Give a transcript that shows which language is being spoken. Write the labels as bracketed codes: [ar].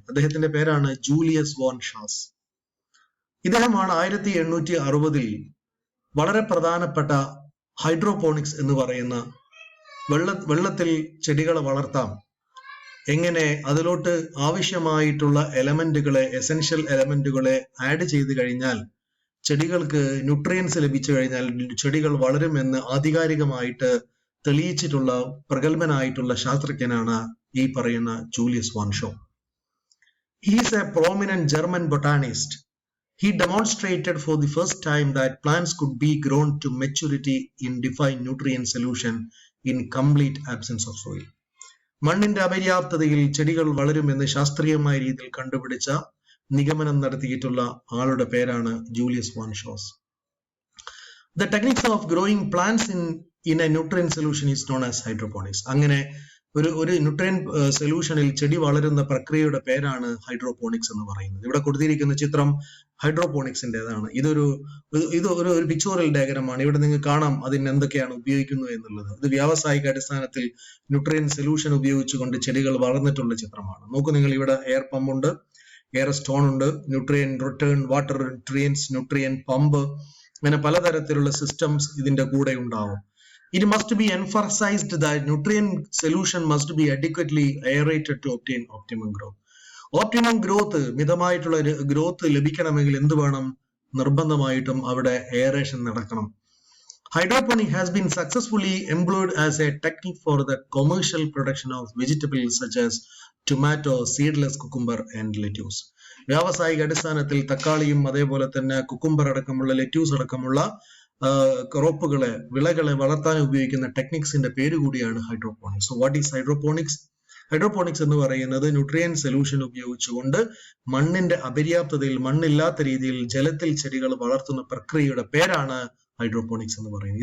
[ml] അദ്ദേഹത്തിന്റെ പേരാണ് Julius von Shaz. ഇദ്ദേഹമാണ് 1860 വളരെ പ്രധാനപ്പെട്ട ഹൈഡ്രോപോണിക്സ് എന്ന് പറയുന്ന വെള്ളത്തിൽ ചെടികളെ വളർത്താം, എങ്ങനെ അതിലോട്ട് ആവശ്യമായിട്ടുള്ള എലമെന്റുകളെ എസെൻഷ്യൽ എലമെന്റുകളെ ആഡ് ചെയ്ത് കഴിഞ്ഞാൽ ചെടികൾക്ക് ന്യൂട്രിയൻസ് ലഭിച്ചു കഴിഞ്ഞാൽ ചെടികൾ വളരുമെന്ന് ആധികാരികമായിട്ട് തെളിയിച്ചിട്ടുള്ള പ്രഗത്ഭനായിട്ടുള്ള ശാസ്ത്രജ്ഞനാണ് ഈ പറയുന്ന Julius van show. [en] He is a prominent German botanist. He demonstrated for the first time that plants could be grown to maturity in defined nutrient solution in complete absence of soil. [ml] മണ്ണിന്റെ അപര്യാപ്തതയിൽ ചെടികൾ വളരുമെന്ന് ശാസ്ത്രീയമായ രീതിയിൽ കണ്ടുപിടിച്ച നിഗമനം നടത്തിയിട്ടുള്ള ആളുടെ പേരാണ് Julius van shows. [en] The techniques of growing plants in a nutrient solution is known as hydroponics. [ml] അങ്ങനെ ഒരു ന്യൂട്രിയന്റ് സൊല്യൂഷനിൽ ചെടി വളരുന്ന പ്രക്രിയയുടെ പേരാണ് ഹൈഡ്രോപോണിക്സ് എന്ന് പറയുന്നത്. ഇവിടെ കൊടുത്തിരിക്കുന്ന ചിത്രം ഹൈഡ്രോപോണിക്സിൻ്റെതാണ്. ഇതൊരു പിക്ചോറൽ ഡയഗ്രമാണ്. ഇവിടെ നിങ്ങൾക്ക് കാണാം അതിന് എന്തൊക്കെയാണ് ഉപയോഗിക്കുന്നത് എന്നുള്ളത്. ഇത് വ്യാവസായിക അടിസ്ഥാനത്തിൽ ന്യൂട്രിയൻ സൊല്യൂഷൻ ഉപയോഗിച്ചുകൊണ്ട് ചെടികൾ വളർന്നിട്ടുള്ള ചിത്രമാണ്. നോക്കൂ നിങ്ങൾ, ഇവിടെ എയർ പമ്പ് ഉണ്ട്, എയർ സ്റ്റോൺ ഉണ്ട്, nutrient return, water nutrients, nutrient pump, അങ്ങനെ പലതരത്തിലുള്ള സിസ്റ്റംസ് ഇതിന്റെ കൂടെ ഉണ്ടാവും. [en] It must be emphasized that nutrient solution must be adequately aerated to obtain optimum growth. Optimum growth, [ml] മിതമായിട്ടുള്ള growth ലഭിക്കണമെങ്കിൽ എന്ത് വേണം? നിർബന്ധമായിട്ടും അവിടെ എയറേഷൻ നടക്കണം. [en] Hydroponic has been successfully employed as a technique for the commercial production of vegetables such as tomato, seedless cucumber and lettuce. [ml] വ്യാവസായിക അടിസ്ഥാനത്തിൽ തക്കാളിയും അതേപോലെ തന്നെ കുക്കുംബർ അടക്കമുള്ള ലെറ്റ്യൂസ് അടക്കമുള്ള ക്രോപ്പുകളെ, വിളകളെ വളർത്താൻ ഉപയോഗിക്കുന്ന ടെക്നിക്സിന്റെ പേര് കൂടിയാണ് hydroponics. [en] So what is hydroponics? [ml] Hydroponics എന്ന് പറയുന്നത് ന്യൂട്രിയൻ സൊല്യൂഷൻ ഉപയോഗിച്ചുകൊണ്ട് മണ്ണിന്റെ അപര്യാപ്തതയിൽ, മണ്ണില്ലാത്ത രീതിയിൽ ജലത്തിൽ ചെടികൾ വളർത്തുന്ന പ്രക്രിയയുടെ പേരാണ് ഹൈഡ്രോപോണിക്സ് എന്ന് പറയുന്നത്.